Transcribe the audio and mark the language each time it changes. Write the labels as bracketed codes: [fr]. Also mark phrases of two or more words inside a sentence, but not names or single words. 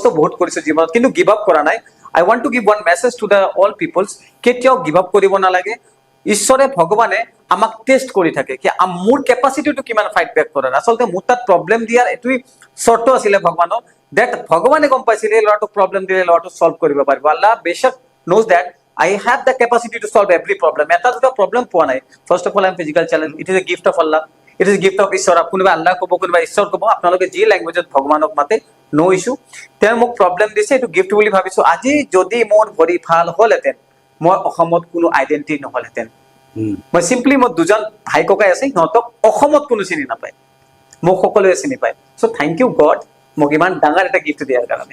[as] বহুত কৰিছোঁ জীৱনত কিন্তু [en] give up [as] কৰা নাই [en] I want to give one message to the all peoples [as] কেতিয়াও [en] give up [as] কৰিব নালাগে ঈশ্বৰে ভগৱানে আমাক টেষ্ট কৰি থাকে কি মোৰ কেপাচিটিটো কিমান [en] fight back [as] কৰাৰ আচলতে মোৰ তাত প্ৰব্লেম দিয়াৰ এইটোৱে চৰ্ত আছিলে ভগৱানৰ দেট ভগৱানে গম পাইছিলে এই ল'ৰাটোক প্ৰব্লেম দিলে ল'ৰাটো চল্ভ কৰিব পাৰিব আল্লাহ বেশক [en] knows that I have the capacity to solve every problem. [as] এটা দুটা প্ৰব্লেম পোৱা নাই [en] first of all I am physical challenge it is a gift of Allah it is gift of Ishwar [as] কোনোবা আল্লাহ ক'ব কোনোবা ঈশ্বৰ ক'ব আপোনালোকে যি লেংগুৱেজত ভগৱানক মাতে [en] no issue [as] তেওঁ মোক প্ৰব্লেম দিছে এইটো গিফ্ট বুলি ভাবিছোঁ আজি যদি মোৰ ভৰি ভাল হ'লহেঁতেন মই অসমত কোনো আইডেণ্টিটি নহ'লহেঁতেন মই চিম্পলি মোৰ দুজন ভাই ককাই আছে সিহঁতক অসমত কোনো চিনি নাপায় মোক সকলোৱে চিনি পায় [en] so thank you God [as] মোক ইমান ডাঙৰ এটা গিফ্ট দিয়াৰ কাৰণে